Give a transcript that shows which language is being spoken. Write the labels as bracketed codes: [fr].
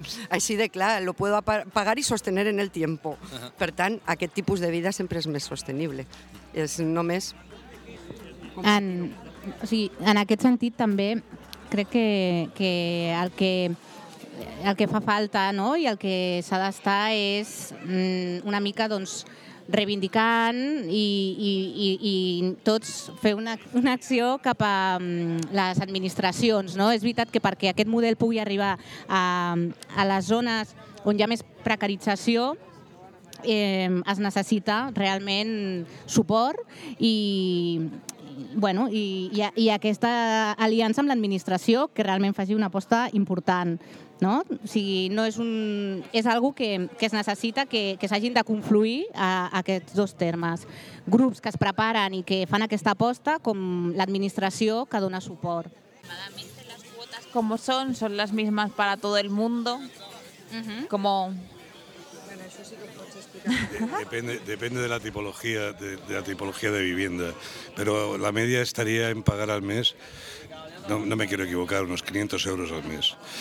[ca] Així de clar, [es] lo puedo pagar [ca] i sostenir [es] en el tiempo. Uh-huh. [ca] Per tant, aquest tipus de vida sempre és més sostenible. És només... En aquest sentit, també, crec que el que fa falta, no?, i el que s'ha d'estar és una mica, doncs, reivindicant i tots fer una acció cap a les administracions, no? És veritat que perquè aquest model pugui arribar a les zones on hi ha més precarització, es necessita realment suport i aquesta aliança amb l'administració que realment faci una aposta important. No? O sigui, no és un... És algo que es necessita que s'hagin de confluir a aquests dos termes. Grups que es preparen i que fan aquesta aposta, com l'administració que dona suport. [es] Aproximadamente las cuotas como son las mismas para todo el mundo. Uh-huh. Como... Depende de la tipología de la tipología de vivienda, pero la media estaría en pagar al mes, no me quiero equivocar, unos 500 euros al mes.